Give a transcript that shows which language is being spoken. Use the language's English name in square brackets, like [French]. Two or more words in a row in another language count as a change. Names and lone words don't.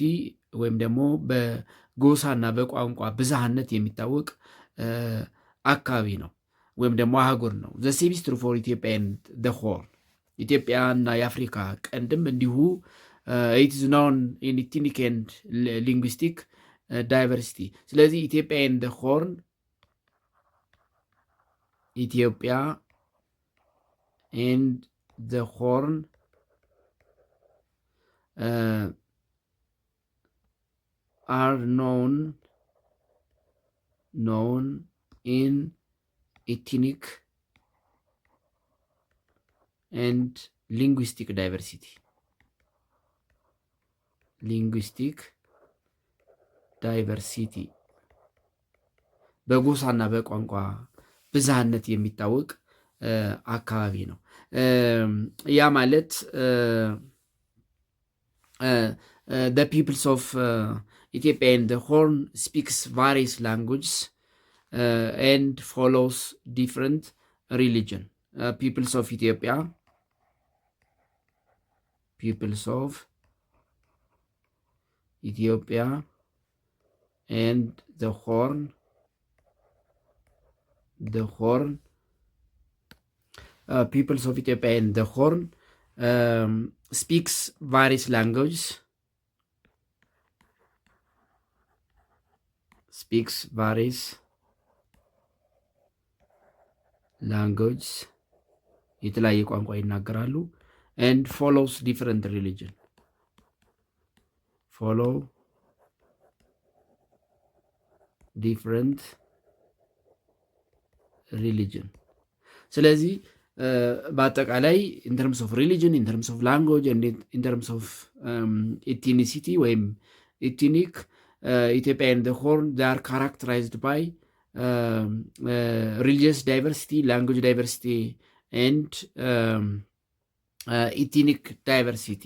[Amharic] ወይም ደግሞ በጎሳና በቋንቋ ብዝሃነት የሚታወቅ አካባቢ ነው ወይም ደግሞ አህጉር [English] ነው። the same is true for Ethiopia and the Horn [Amharic] ኢትዮጵያና የአፍሪካ ቀንድም እንዲሁ [English] it is known in ethnic and linguistic diversity። ስለዚህ ኢትዮጵያ and the Horn are known in ethnic and linguistic diversity. [Amharic] በጎሳና በቋንቋ ብዝሃነት የሚታወቅ አካባቢ ነው። ያ ማለት [English] the peoples of Ethiopia and the Horn speaks various languages and follows different religion. Peoples of Ethiopia and the Horn peoples of Ethiopia and the Horn speaks various languages. [Amharic] የተለያየ ቋንቋ ይናገራሉ። [English] and follows different religion. [Amharic] ስለዚህ በአጠቃላይ [English] in terms of religion, in terms of language and in terms of ethnicity ወይም ethnic Ethiopia and the Horn, they are characterized by religious diversity, language diversity, and ethnic diversity.